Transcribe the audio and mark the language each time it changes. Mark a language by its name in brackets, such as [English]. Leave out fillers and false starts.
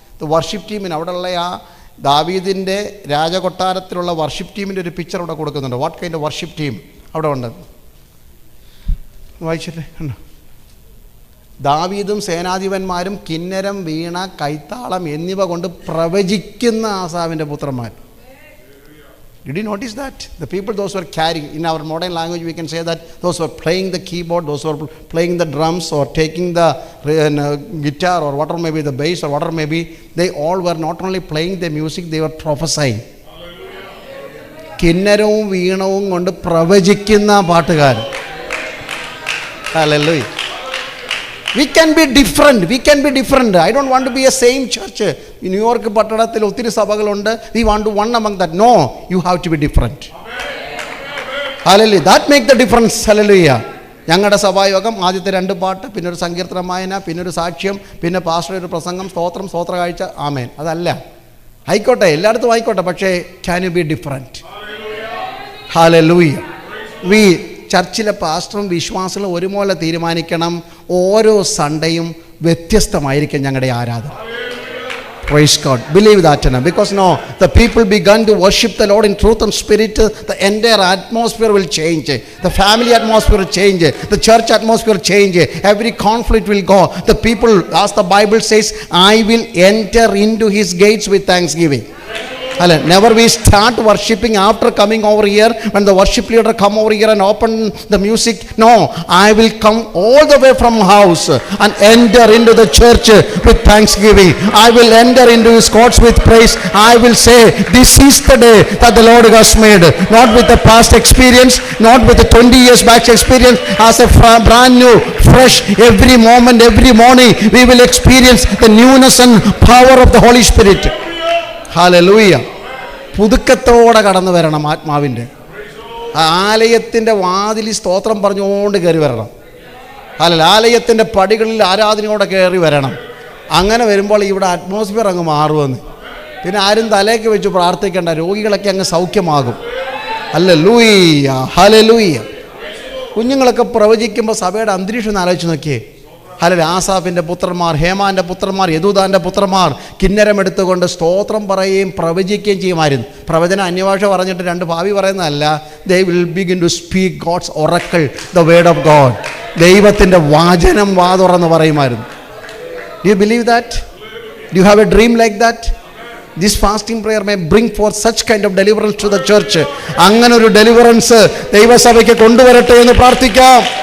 [English] The worship team [Malayalam] അവിടെയുള്ള ആ ദാവീദിൻ്റെ രാജകൊട്ടാരത്തിലുള്ള വർഷിപ്പ് ടീമിൻ്റെ ഒരു പിക്ചർ അവിടെ കൊടുക്കുന്നുണ്ട്. [English] what kind of [Malayalam] worship team അവിടെ ഉണ്ട്. വായിച്ചില്ലേ? ദാവീദും സേനാധിപന്മാരും കിന്നരം, വീണ, കൈത്താളം എന്നിവ കൊണ്ട് പ്രവചിക്കുന്ന ആസാവിൻ്റെ പുത്രന്മാർ. [English] Did you notice that? The people, those who are carrying, in our modern language we can say that those who are playing the keyboard, those who are playing the drums or taking the guitar or whatever may be, the bass or whatever may be, they all were not only playing the music, they were prophesying. [Malayalam] കിന്നരവും വീണവും കൊണ്ട് പ്രവചിക്കുന്ന പാട്ടുകാർ. [English] Hallelujah. We can be different. We can be different. I don't want to be a same church. [Malayalam] In New York പട്ടണത്തിൽ ഒത്തിരി സഭകളുണ്ട്. [English] We want to one among that. No, you have to be different. Hallelujah. That make the difference. Hallelujah. [Malayalam] ഞങ്ങളുടെ സഭായോഗം ആദ്യത്തെ 2 പാട്ട്, പിന്നെ ഒരു സങ്കീർത്തന വായന, പിന്നെ ഒരു സാക്ഷ്യം, പിന്നെ പാസ്റ്ററുടെ ഒരു പ്രസംഗം, സ്തോത്രം, സ്തോത്ര കാഴ്ച, ആമേൻ. അതല്ല. ആയിക്കോട്ടെ, എല്ലായിടത്തും ആയിക്കോട്ടെ, പക്ഷേ [English] can you be different? [Malayalam] Hallelujah. We ചർച്ചിലെ പാസ്റ്ററും വിശ്വാസികളും ഒരുപോലെ തീരുമാനിക്കണം, ഓരോ സൺഡേയും വ്യത്യസ്തമായിരിക്കും ഞങ്ങളുടെ ആരാധന. [English] Praise God. Believe that. Because no, the people began to worship the Lord in truth and spirit, the entire atmosphere will change. The family atmosphere will change. The church atmosphere will change. Every conflict will go. The people, as the Bible says, I will enter into his gates with thanksgiving. Never we start worshipping after coming over here, when the worship leader come over here and open the music. No, I will come all the way from house and enter into the church with thanksgiving. I will enter into his courts with praise. I will say, this is the day that the Lord has made. Not with the past experience, not with the 20 years back experience, as a brand new, fresh, every moment, every morning we will experience the newness and power of the Holy Spirit. Hallelujah. [Malayalam] പുതുക്കത്തോടെ കടന്നു വരണം ആത്മാവിൻ്റെ. ആലയത്തിൻ്റെ വാതിലിൽ സ്തോത്രം പറഞ്ഞുകൊണ്ട് കയറി വരണം. ആലയത്തിൻ്റെ പടികളിൽ ആരാധനയോടെ കയറി വരണം. അങ്ങനെ വരുമ്പോൾ ഇവിടെ അറ്റ്മോസ്ഫിയർ അങ്ങ് മാറുമെന്ന്. പിന്നെ ആരും തലേക്ക് വെച്ച് പ്രാർത്ഥിക്കേണ്ട, രോഗികളൊക്കെ അങ്ങ് സൗഖ്യമാകും. Hallelujah, hallelujah. കുഞ്ഞുങ്ങളൊക്കെ പ്രവചിക്കുമ്പോൾ സഭയുടെ അന്തരീക്ഷം ഒന്ന് ആലോചിച്ച് നോക്കിയേ. ആസാഫിൻ്റെ പുത്രന്മാർ, ഹേമാൻ്റെ പുത്രന്മാർ, യദൂദാൻ്റെ പുത്രന്മാർ കിന്നരമെടുത്തുകൊണ്ട് സ്തോത്രം പറയുകയും പ്രവചിക്കുകയും ചെയ്യുമായിരുന്നു. പ്രവചനം അന്യഭാഷ പറഞ്ഞിട്ട് രണ്ട് ഭാവി പറയുന്നതല്ല. [English] They will begin to speak God's oracle, the word of God. [Malayalam] ദൈവത്തിൻ്റെ വാചനം വാതുറന്ന് പറയുമായിരുന്നു. [English] Do you believe that? Do you have a dream like that? This fasting prayer may bring forth such kind of deliverance to the church. [Malayalam] അങ്ങനെ ഒരു deliverance ദൈവസഭയ്ക്ക് കൊണ്ടുവരട്ടെ എന്ന് പ്രാർത്ഥിക്കാം.